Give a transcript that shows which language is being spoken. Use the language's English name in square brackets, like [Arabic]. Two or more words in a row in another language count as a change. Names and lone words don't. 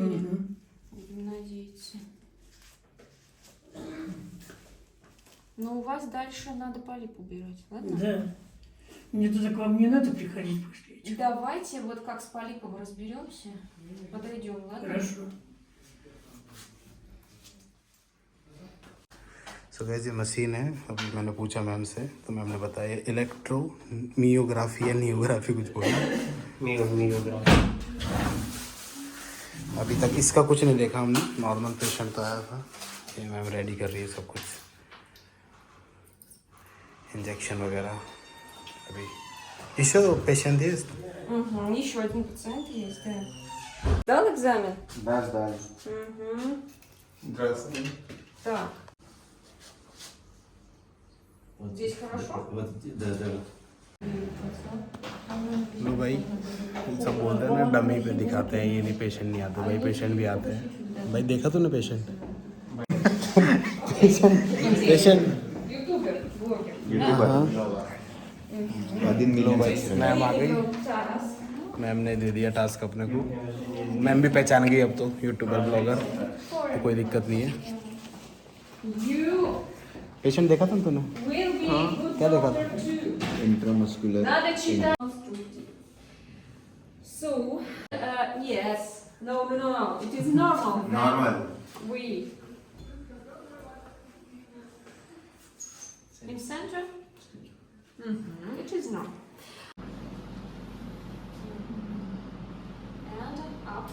[Russian] Мгм. Будем надеяться. Но у вас дальше надо полип убирать, ладно? Да. Мне туда к вам не надо приходить после этих. Давайте вот как с полипом разберемся. Подойдем, ладно? Хорошо. [English] so guys [Hindi] ये मशीन है, अभी मैंने पूछा मैम से तो मैम ने बताया [English] electro myography [Hindi] या नियोग्राफी कुछ बोला। अभी तक इसका कुछ नहीं देखा हमने, [English] normal patient [Hindi] तो आया था। ये मैम रेडी कर रही है सब कुछ, इंजेक्शन वगैरह। अभी еще पेशेंट है। [Russian] Угу, еще один пациент есть, да. Сдал экзамен? Да, сдали. Угу. Здравствуйте. Так, здесь хорошо? Вот, да, да. [Hindi] लो भाई, सब बोलते हैं ना डमी पे दिखाते हैं, ये नहीं पेशेंट नहीं आते। भाई पेशेंट भी आते हैं। भाई देखा तूने पेशेंट? पेशेंट [Russian] Ютубер, блогер. Один [Hindi] लो [Russian] миллион [Hindi] भाई, मैम आ गई। Тарас. मैम ने दे दिया टास्क अपने को। मैम भी पहचान गई अब तो, [English] YouTuber blogger, [Hindi] तो कोई दिक्कत नहीं है। [English] You [Hindi] पेशेंट देखा था ना तूने? [English] will be good [Hindi] क्या देखा था? [English] doctor too. [Russian] интрамускулярный. Надо читать. [English] So, yes. No. It is normal. [Russian] Нормально. [English] We. In center? Mm-hmm. It is normal. And up.